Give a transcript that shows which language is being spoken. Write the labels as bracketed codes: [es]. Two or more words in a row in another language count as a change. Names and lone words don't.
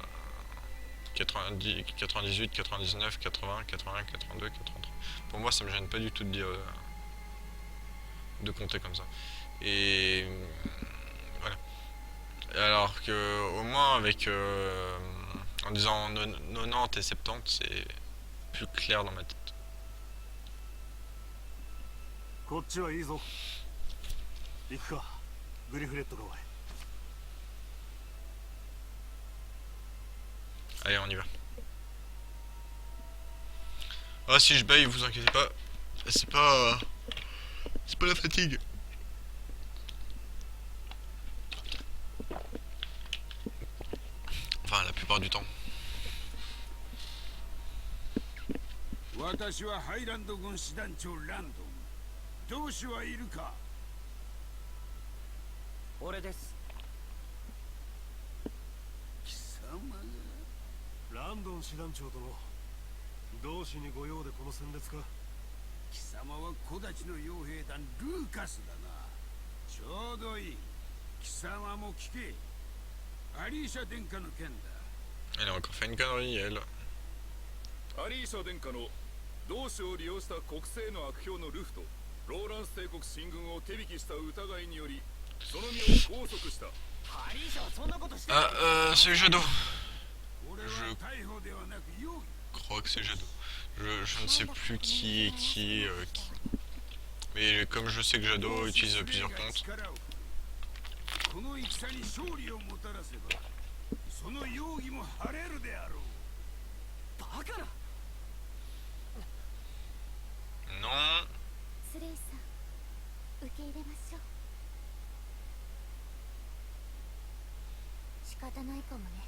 [fr] 90, 98, 99, 80, 81, 82, 83. Pour moi, ça me gêne pas du tout de dire de compter comme ça. Et voilà. Alors que au moins avec en disant 90 et 70, c'est plus clair dans ma tête. [ja] こっちはいいぞ。行くか、グリフレット川へ。 [fr] Allez, on y va. Ah, si je baille, vous inquiétez pas. C'est pas la fatigue. Enfin, la plupart du temps. [ja] 私はハイランド軍師団長ランドン。同志はいるか。俺です。貴様がランドン師団長殿。同志にご用でこの戦列か。貴様は小立ちの傭兵団ルーカスだな。ちょうどいい。貴様も聞け。アリーシャ殿下の件だ。 [fr] Elle a encore fait une connerie, elle. [ja] アリーシャ殿下の同志を利用した国政の悪評のルフとローランス帝国進軍を手引きした疑いによりその身を拘束した。アリーシャはそんなことして [fr] Ah, c'est Jadot. [ja] 俺は逮捕ではなく容疑。 [fr] Je crois que c'est Jadot. Je ne sais plus qui est qui. Mais comme je sais que Jadot utilise plusieurs comptes. [ja] この戦に勝利をもたらせばその容疑も晴れるであろう。バカな。 [fr] Non. [ja] スレイさん、受け入れましょう。仕方ないかもね。